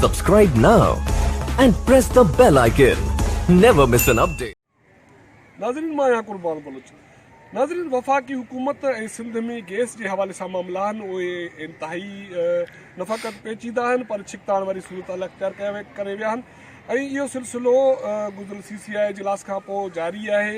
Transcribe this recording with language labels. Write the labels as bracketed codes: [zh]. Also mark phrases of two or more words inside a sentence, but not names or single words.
[en] subscribe now and press the bell icon. Never miss an update. [sd] नाज़रीन मां यहाँ कुर्बान बलूच नाज़रीन वफ़ाक़ी हुकूमत ऐं सिंध में गैस जे हवाले सां मामला आहिनि उहे इंतिहाई न फ़क़ति पेचीदा आहिनि पर छिकताण वारी सूरत अख्तियार करे विया आहिनि ऐं इहो सिलसिलो गुज़िरियल CCI इजलास खां पोइ जारी आहे।